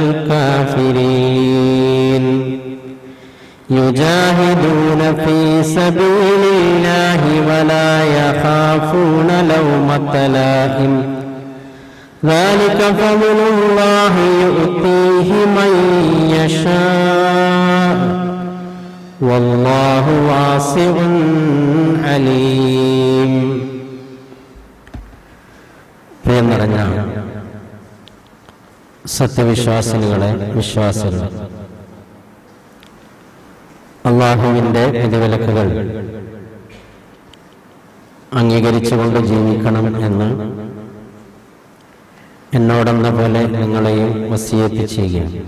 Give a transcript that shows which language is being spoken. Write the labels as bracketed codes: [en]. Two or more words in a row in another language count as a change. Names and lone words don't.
[ar] الكافرين يجاهدون في سبيل الله ولا يخافون لومة لائم ذلك فضل الله يؤتيه من يشاء والله واسع عليم. [ml] പ്രിയം നിറഞ്ഞ സത്യവിശ്വാസിനികളെ, വിശ്വാസികൾ, അല്ലാഹുവിൻ്റെ വിധിവിലക്കുകൾ അംഗീകരിച്ചുകൊണ്ട് ജീവിക്കണം എന്ന് എന്നോടെന്ന പോലെ നിങ്ങളെയും വസിയത്ത് ചെയ്യുക.